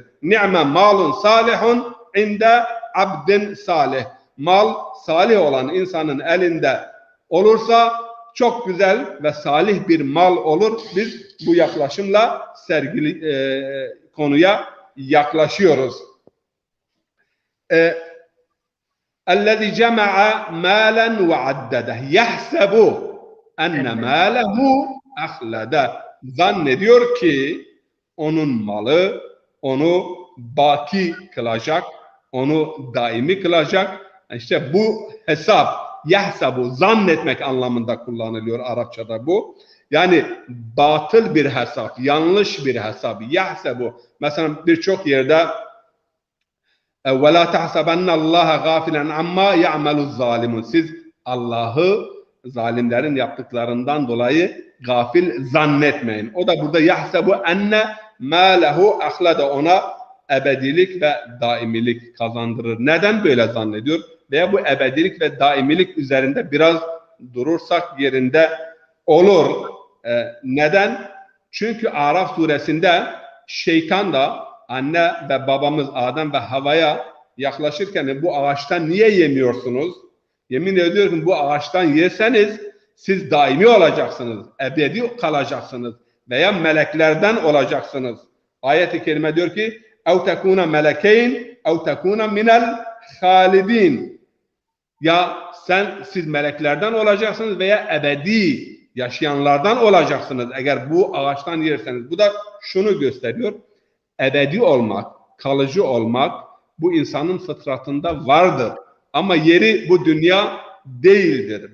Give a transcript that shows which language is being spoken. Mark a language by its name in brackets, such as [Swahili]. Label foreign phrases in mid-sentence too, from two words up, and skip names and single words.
[Arabic] نعم مال صالح عند عبد صالح. [Turkish] Mal salih olan insanın elinde olursa çok güzel ve salih bir mal olur. Biz bu yaklaşımla konuya yaklaşıyoruz. [Arabic] اَلَّذِي جَمَعَ مَالًا وَعَدَّدَهُ يَحْسَبُ اَنَّ مَالَهُ اَخْلَدَهُ. [Turkish] Zannediyor ki onun malı onu baki kılacak, onu daimi kılacak. İşte bu hesap, yahsabu, zannetmek anlamında kullanılıyor Arapçada bu. Yani batıl bir hesap, yanlış bir hesap. Yahsabu. Mesela birçok yerde [Arabic] وَلَا تَحْسَبَنَّ اللّٰهَ غَافِلًا عَمَّا يَعْمَلُ الظَّالِمُونَ. [Turkish] Siz Allah'ı zalimlerin yaptıklarından dolayı gafil zannetmeyin. O da burada [Arabic] يحسب أن ماله أخلده, [Turkish] ona ebedilik ve daimilik kazandırır. Neden böyle zannediyor? Veya bu ebedilik ve daimilik üzerinde biraz durursak yerinde olur. Neden? Çünkü Araf suresinde şeytan da anne ve babamız Adem ve Havva'ya yaklaşırken bu ağaçtan niye yemiyorsunuz? Yemin ediyorum bu ağaçtan yeseniz siz daimi olacaksınız, ebedi kalacaksınız veya meleklerden olacaksınız. Ayet-i kerime diyor ki [Arabic] اَوْ تَكُونَ مَلَكَيْنِ اَوْ تَكُونَ مِنَ الْخَالِدِينَ. [Turkish] Ya siz meleklerden olacaksınız veya ebedi yaşayanlardan olacaksınız eğer bu ağaçtan yerseniz. Bu da şunu gösteriyor. Ebedi olmak, kalıcı olmak bu insanın fıtratında vardır. Ama yeri bu dünya değildir.